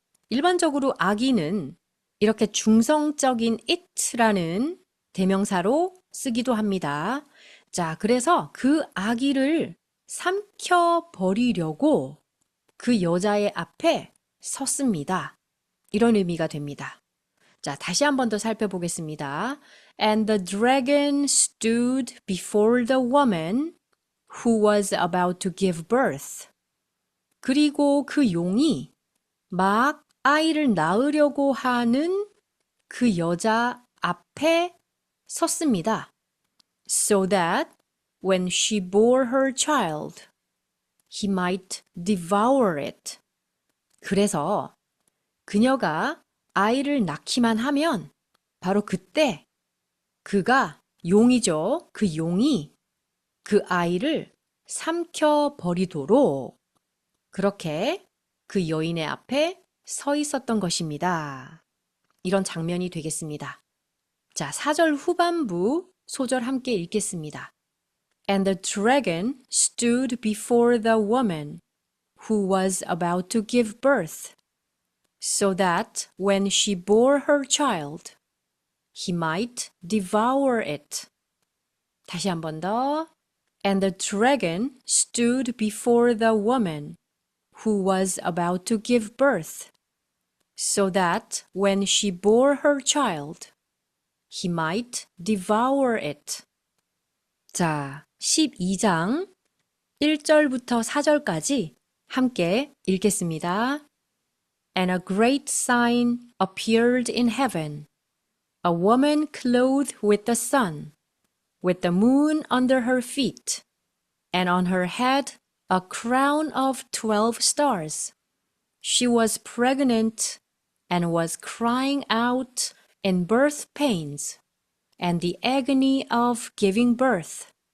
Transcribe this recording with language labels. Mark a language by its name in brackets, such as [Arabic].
[Korean] 일반적으로 아기는 이렇게 중성적인 it라는 대명사로 쓰기도 합니다. 자, 그래서 그 아기를 삼켜버리려고 그 여자의 앞에 섰습니다. 이런 의미가 됩니다. 자, 다시 한 번 더 살펴보겠습니다. [English] And the dragon stood before the woman who was about to give birth. [Korean] 그리고 그 용이 막 아이를 낳으려고 하는 그 여자 앞에 섰습니다. [English] So that when she bore her child, he might devour it. [Korean] 그래서 그녀가 아이를 낳기만 하면 바로 그때 그가 용이죠. 그 용이 그 아이를 삼켜버리도록 그렇게 그 여인의 앞에 서 있었던 것입니다. 이런 장면이 되겠습니다. 자, 4절 후반부 소절 함께 읽겠습니다. [English] And the dragon stood before the woman who was about to give birth, so that when she bore her child, he might devour it. [Korean] 다시 한 번 더. [English] And the dragon stood before the woman who was about to give birth, so that when she bore her child, he might devour it. [Korean] 자, 12장 1절부터 4절까지 함께 읽겠습니다. [English] And a great sign appeared in heaven, a woman clothed with the sun, with the moon under her feet, and on her head a crown of 12 stars. She was pregnant and was crying out in birth pains and the agony of giving birth.